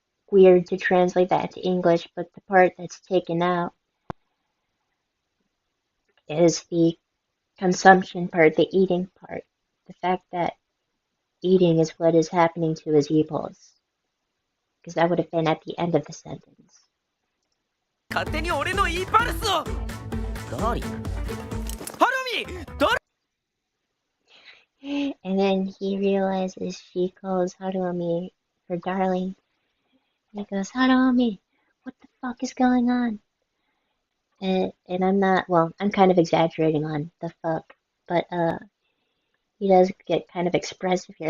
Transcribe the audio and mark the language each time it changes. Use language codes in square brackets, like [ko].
[en] weird to translate that to English, but the part that's taken out is the consumption part, the eating part. The fact that eating is what is happening to his e-pulse. Because that would have been at the end of the sentence. [ja] 勝手に俺のイーパルスを。ダーリン。ハルミ、ダー [en] And then he realizes she calls Harumi her darling. And he goes, Harumi, what the fuck is going on? And I'm kind of exaggerating on the fuck, but he does get kind of expressive here.